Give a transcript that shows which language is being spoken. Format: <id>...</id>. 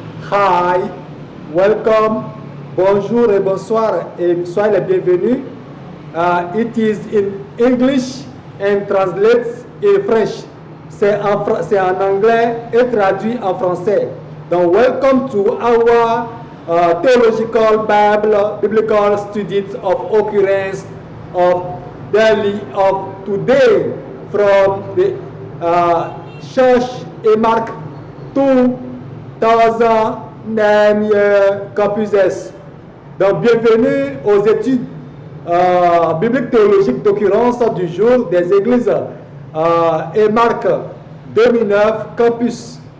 <en>Hi, welcome,</en> <fr>bonjour et bonsoir et soyez les bienvenus.</fr> <en>It is in English and translates in French.</en> <fr>C'est en anglais et traduit en français.</fr> <en>Donc, welcome to our theological biblical studies of occurrence of daily of today from the Church et Mark 2009 Campus S.</en> <fr>Donc, bienvenue aux études bibliques théologiques d'occurrence du jour des églises et Mark 2009 Campus</fr>